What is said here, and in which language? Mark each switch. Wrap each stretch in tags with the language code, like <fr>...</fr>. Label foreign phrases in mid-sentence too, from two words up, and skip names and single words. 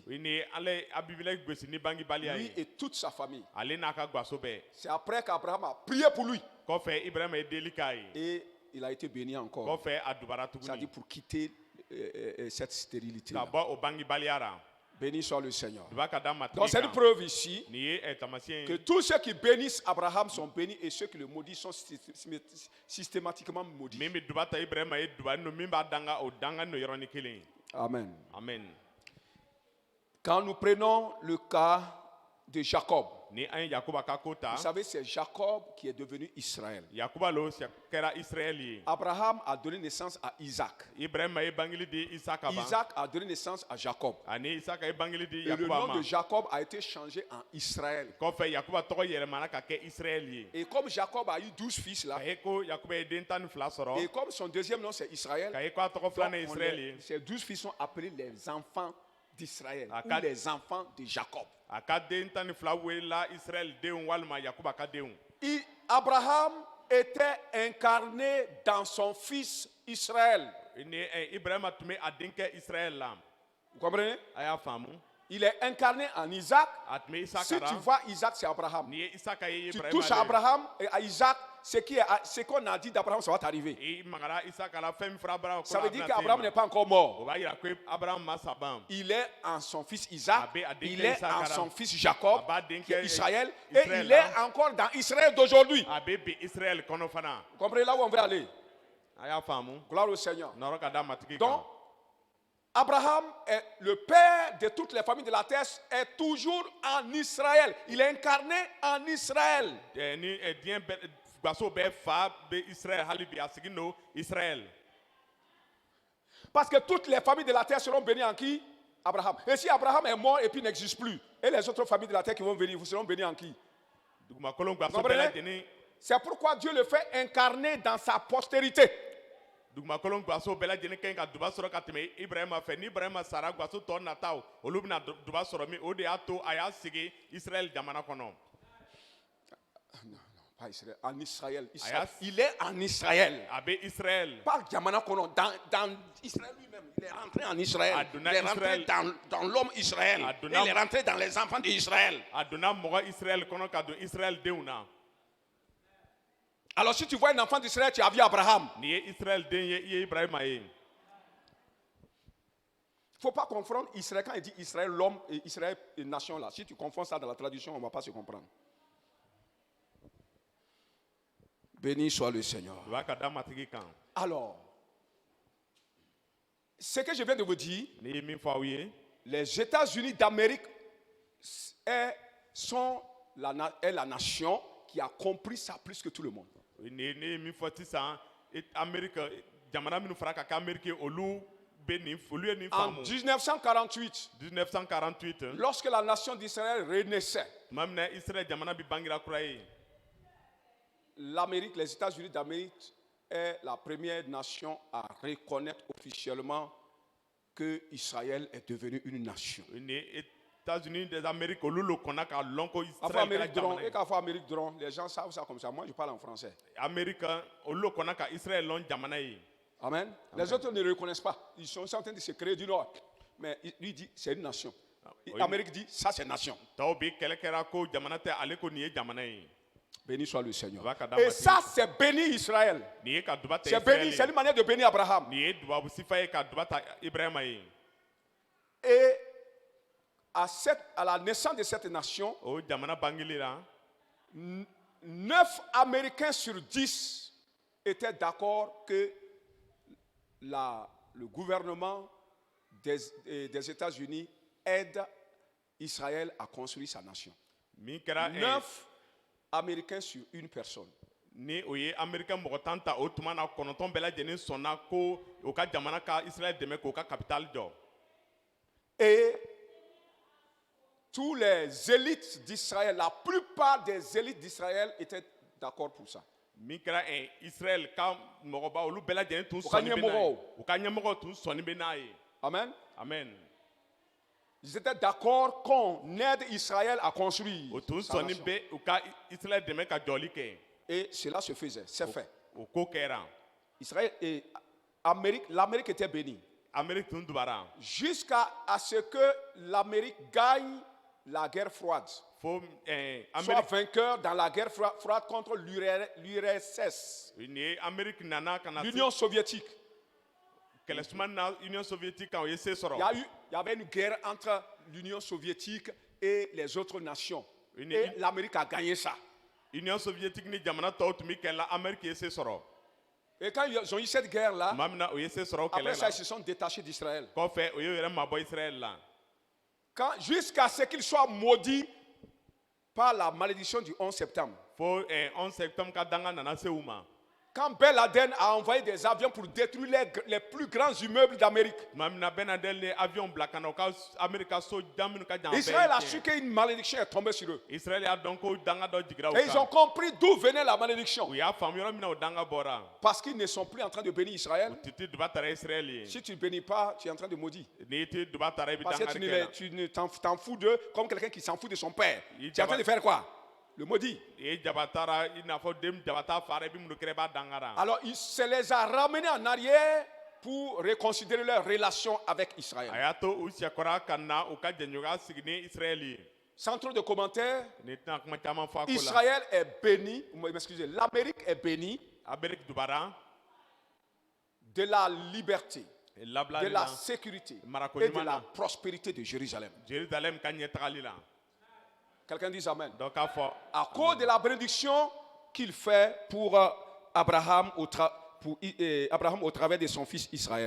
<fr>Lui et toute sa famille. C'est après qu'Abraham a prié pour lui. Et il a été béni encore. C'est-à-dire pour quitter cette stérilité. Béni soit le Seigneur.</fr> <bm>Dubakada</bm> <fr>Donc</fr> <bm>matiki</bm> <fr>c'est une</fr> <bm>kan.</bm> <fr>preuve ici</fr> <bm>Ni ye tamasiyɛn</bm> <fr>que</fr> <bm>ye.</bm> <fr>tous ceux qui bénissent Abraham sont bénis et ceux qui le maudissent sont systématiquement maudits.</fr> <bm>Min bɛ duba ta Ibrahima ye duba no min b'a danga o danga no yɔrɔnin kelen ye. Amen. Amen.</bm> <fr>Quand nous prenons le cas de Jacob,</fr> <bm>Ni an ye Yakuba ka ko ta.</bm> <fr>vous savez, c'est Jacob qui est devenu Israël.</fr> <bm>Yakuba lo kɛra Israël ye.</bm> <fr>Abraham a donné naissance à Isaac.</fr> <bm>Ibrahima ye bangeli di Isaka ma.</bm> <fr>Isaac a donné naissance à Jacob.</fr> <bm>Ani Isaka ye bangeli di</bm> <fr>Et le</fr> <bm>Yakuba</bm> <fr>nom</fr> <bm>ma.</bm> <fr>de Jacob a été changé en Israël.</fr> <bm>Kɔfɛ Yakuba tɔgɔ yɛlɛmana ka kɛ Israël ye.</bm> <fr>Et comme Jacob a eu 12 fils là,</fr> <bm>Ka ye ko Yakuba ye den 12</bm> <fr>et</fr> <bm>sɔrɔ.</bm> <fr>comme son deuxième nom c'est Israël,</fr> <bm>Ka ye ko a tɔgɔ</bm> <fr>donc</fr> <bm>filanan Israël ye.</bm> <fr>ces 12 fils sont appelés les enfants d'Israël À ou quatre- les enfants de Jacob.</fr> <bm>A ka den 12 welela Israël denw walima Yakuba ka denw.</bm> <fr>Abraham était incarné dans son fils Israël.</fr> <bm>Ni Ibrahima tun bɛ a denkɛ Israël la.</bm> <fr>Vous comprenez?</fr> <bm>A y'a faamu.</bm> <fr>Il est incarné en Isaac.</fr> <bm>A tun bɛ Isaka</bm> <fr>Si</fr> <bm>la.</bm> <fr>tu vois Isaac, c'est Abraham.</fr> <bm>Ni ye Isaka ye</bm> <fr>Tu</fr> <bm>Ibrahima</bm> <fr>touches à</fr> <bm>de.</bm> <fr>Abraham et à Isaac, ce qu'on a dit d'Abraham, ça va t'arriver.</fr> <bm>I magara Isaka la fɛn min fɔra Abraham</bm> <fr>Ça</fr> <bm>ko</bm> <fr>veut</fr> <bm>a</bm> <fr>dire</fr> <bm>bɛna</bm> <fr>qu'Abraham</fr> <bm>se</bm> <fr>n'est</fr> <bm>ma.</bm> <fr>pas encore mort.</fr> <bm>O b'a yira ko Abraham ma sa ban.</bm> <fr>Il est en son fils Isaac,</fr> <bm>Abe a denkɛ</bm> <fr>il est</fr> <bm>Isaka</bm> <fr>en</fr> <bm>la.</bm> <fr>son fils Jacob,</fr> <bm>A b'a denkɛ</bm> <fr>qui est Israël, et</fr> <bm>Israël</bm> <fr>il</fr> <bm>la.</bm> <fr>est encore dans Israël d'aujourd'hui.</fr> <bm>A bɛ bi Israël kɔnɔ fana.</bm> <fr>Vous comprenez là où on veut aller?</fr> <bm>A y'a faamu.</bm> <fr>Gloire au Seigneur.</fr> <bm>Nɔrɔ ka da matigi kan.</bm> <fr>Donc, Abraham, est le père de toutes les familles de la terre, est toujours en Israël. Il est incarné en Israël.</fr> <bm>Ni diɲɛ bɛɛ gbaso bɛɛ fa bɛ Israël hali bi a sigi no Israël.</bm> <fr>Parce que toutes les familles de la terre seront bénies en qui? Abraham. Et si Abraham est mort et puis n'existe plus, et les autres familles de la terre qui vont venir, vous seront bénis en qui?</fr> <bm>Dugumakolo gbaso</bm> <fr>Comprenez?</fr> <bm>bɛɛ lajɛlen.</bm> <fr>C'est pourquoi Dieu le fait incarner dans sa postérité.</fr> <bm>Dugumakolo gbaso bɛɛ lajɛlen ka ɲi ka duba sɔrɔ ka tɛmɛ Ibrahima fɛ. Ni Ibrahima sara gbaso tɔ nataw olu bɛna duba sɔrɔ min o de y'a to a y'a sigi Israël jamana kɔnɔ.</bm> <fr>Pas Israël, en Israël. Ayas. Il est en Israël.</fr> <bm>A bɛ Israël.</bm> <fr>Pas</fr> <bm>Yamana Kono,</bm> <fr>dans Israël lui-même. Il est rentré en Israël. Adonai Il est rentré Israël. dans l'homme Israël. Adonai- Il est rentré dans les enfants d'Israël.</fr> <bm>A donna mɔgɔ Israël kɔnɔ ka don Israël denw na.</bm> <fr>Alors si tu vois un enfant d'Israël, tu as vu Abraham.</fr> <bm>Nin ye Israël den ye i ye Ibrahima ye.</bm> <fr>Il ne faut pas confondre Israël. Quand il dit Israël, l'homme, et Israël, et nation, là. Si tu confonds ça dans la traduction, on ne va pas se comprendre. Béni soit le Seigneur.</fr> <bm>U b'a ka da matigi kan.</bm> <fr>Alors, ce que je viens de vous dire,</fr> <bm>N'i ye min fɔ aw ye.</bm> <fr>les États-Unis d'Amérique est la nation qui a compris ça plus que tout le monde.</fr> <bm>Ne ye min fɔ sisan Amérique jamana minnu fara ka kɛ Amérique ye olu ye nin</bm> <fr>En</fr> <bm>faamu.</bm> <fr>1948, 1948 lorsque la nation d'Israël renaissait,</fr> <bm>tuma min na Israël jamana bi bangira kura ye.</bm> <fr>l'Amérique, les États-Unis d'Amérique est la première nation à reconnaître officiellement que Israël est devenu une nation.</fr> <bm>Ni</bm> <fr>États-Unis des Amériques</fr> <bm>olu le kɔnna ka lɔn ko</bm> <fr>Afro</fr> <bm>Israël</bm> <fr>Amérique</fr> <bm>kɛra dron, jamana</bm> <fr>et</fr> <bm>ye.</bm> <fr>qu'Afro Amérique dron, les gens savent ça comme ça. Moi, je parle en français.</fr> <bm>Amérique olu le kɔnna ka Israël lɔn jamana ye. Amen.</bm> <fr>Les autres ne le reconnaissent pas. Ils sont en train de se créer du Nord. Mais lui dit, c'est une nation. oui. L'Amérique dit, ça c'est nation.</fr> <bm>Tɔw bi kɛlɛ kɛra ko jamana tɛ ale ko nin ye jamana ye.</bm> <fr>Béni soit le Seigneur. Et Et ça, c'est béni Israël.</fr> <bm>Nin ye ka duba ta</bm> <fr>C'est béni,</fr> <bm>Israël</bm> <fr>c'est</fr> <bm>ye.</bm> <fr>une manière de bénir Abraham.</fr> <bm>Nin ye dubabu sifa ye ka duba ta Ibrahima ye.</bm> <fr>Et à la naissance de cette nation,</fr> <bm>O jamana bangeli la</bm> <fr>9 Américains sur 10 étaient d'accord que le gouvernement des États-Unis aide Israël à construire sa nation.</fr> <bm>min kɛra</bm> <fr>9 Américains sur une personne.</fr> <bm>ni o ye Amérique mɔgɔ tan ta o tuma na 9 bɛɛ lajɛlen sɔnna ko o ka jamana ka Israël dɛmɛ k'o ka capitale jɔ.</bm> <fr>Et tous les élites d'Israël, la plupart des élites d'Israël étaient d'accord pour ça.</fr> <bm>Min kɛra Israël ka mɔgɔba olu bɛɛ lajɛlen tun U ka sɔnni bɛ n'a ye. ɲɛmɔgɔw. U ka ɲɛmɔgɔw tun sɔnni bɛ n'a ye. Amen. Amen.</bm> <fr>Ils étaient d'accord qu'on aide Israël à construire</fr> <bm>O tun sa sɔnni</bm> <fr>nation.</fr> <bm>bɛ u ka Israël dɛmɛ ka jɔli kɛ.</bm> <fr>Et cela se faisait, c'est fait.</fr> <bm>O ko kɛra.</bm> <fr>Israël et l'Amérique était bénie.</fr> <bm>Amérique tun dubara.</bm> <fr>Jusqu'à ce que l'Amérique gagne la guerre froide.</fr> <bm>Fo</bm> <fr>Soit</fr> <bm>Amérique</bm> <fr>vainqueur dans la guerre froide contre l'URSS,</fr> <bm>nin ye Amérique nana ka na se</bm> <fr>l'Union soviétique.</fr> <bm>kɛlɛsuma na Union soviétique kan o ye se</bm> <fr>Il</fr> <bm>sɔrɔ.</bm> <fr>y avait une guerre entre l'Union soviétique et les autres nations. Une- Et l'Amérique a gagné ça.</fr> <bm>Union soviétique ni jamana tɔw tun bɛ kɛlɛ la Amérique ye se sɔrɔ.</bm> <fr>Et quand ils ont eu cette guerre-là,</fr> <bm>Maa min na o ye se sɔrɔ o</bm> <fr>après</fr> <bm>kɛlɛ</bm> <fr>ça,</fr> <bm>la.</bm> <fr>ils se sont détachés d'Israël.</fr> <bm>Kɔfɛ o ye yɛrɛ mabɔ Israël la.</bm> <fr>Jusqu'à ce qu'ils soient maudits par la malédiction du 11 septembre.</fr> <bm>Fo 11 septembre ka danga nana se u ma.</bm> <fr>Quand Ben Laden a envoyé des avions pour détruire les plus grands immeubles d'Amérique,</fr> <bm>Maa min na Ben Laden ni avion bila ka na o ka Amérique ka so jan minnu ka jan bɛɛ Israël a ye su tiɲɛ.</bm> <fr>qu'une malédiction est tombée sur eux.</fr> <bm>Israël y'a dɔn ko danga dɔ jigira u</bm> <fr>Et ils ont</fr> <bm>kan.</bm> <fr>compris d'où venait la malédiction.</fr> <bm>U y'a faamu yɔrɔ min na o danga bɔra.</bm> <fr>Parce qu'ils ne sont plus en train de bénir</fr> <bm>U</bm> <fr>Israël.</fr> <bm>ti ti duba tara Israël ye.</bm> <fr>Si tu ne bénis pas, tu es en train de maudire.</fr> <bm>N'i ti duba tara i bɛ</bm> <fr>Parce que</fr> <bm>dangari kɛ la.</bm> <fr>tu ne t'en fous d'eux comme quelqu'un qui s'en fout de son père. Il Tu es en train de faire quoi? Le maudit.</fr> <bm>I ye jabatara i n'a fɔ den jabata fara i bɛ mun kɛ i b'a dangara.</bm> <fr>Alors, il se les a ramenés en arrière pour reconsidérer leur relation avec</fr> <bm>A</bm> <fr>Israël.</fr> <bm>y'a to u sɛkɔra ka na u ka jɛɲɔgɔnya sigi ni Israël ye.</bm> <fr>Sans trop de commentaires,</fr> <bm>N'i tɛna kuma caman fɔ a ko la.</bm> <fr>Israël est béni, excusez, l'Amérique est bénie</fr> <bm>Amérique dubara.</bm> <fr>de la liberté, de</fr> <bm>Labilali la la.</bm> <fr>sécurité</fr> <bm>Marako</bm> <fr>et de</fr> <bm>ɲuman la na.</bm> <fr>prospérité de Jérusalem.</fr> <bm>Jérusalem ka ɲɛtagali la.</bm> <fr>Quelqu'un dit Amen.</fr> <bm>Dɔ k'a fɔ.</bm> <fr>À cause de la bénédiction qu'il fait pour Abraham Abraham au travers de son fils Israël.</fr>